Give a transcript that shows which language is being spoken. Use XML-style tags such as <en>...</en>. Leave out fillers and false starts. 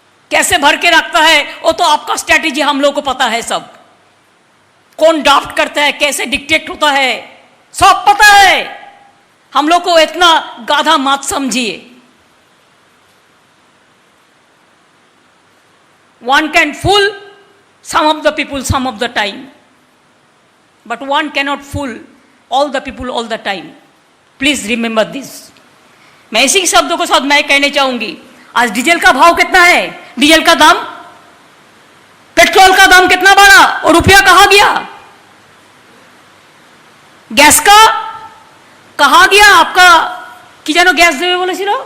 <hi>कैसे भर के रखता है वो तो आपका स्ट्रैटेजी हम लोग को पता है, सब कौन ड्राफ्ट करता है, कैसे डिक्टेट होता है, सब पता है। हम लोग को इतना गाधा मत समझिए।</hi> <en>One can fool some of the people some of the time, but one cannot fool all the people all the time. Please remember this.</en> <hi>मैं इसी शब्दों के साथ मैं कहना चाहूंगी, आज डीजल का भाव कितना है, डीजल का दाम, पेट्रोल का दाम कितना बढ़ा और रुपया कहाँ गया, गैस का कहाँ गया आपका कि जानो गैस देवे बोले सी</hi>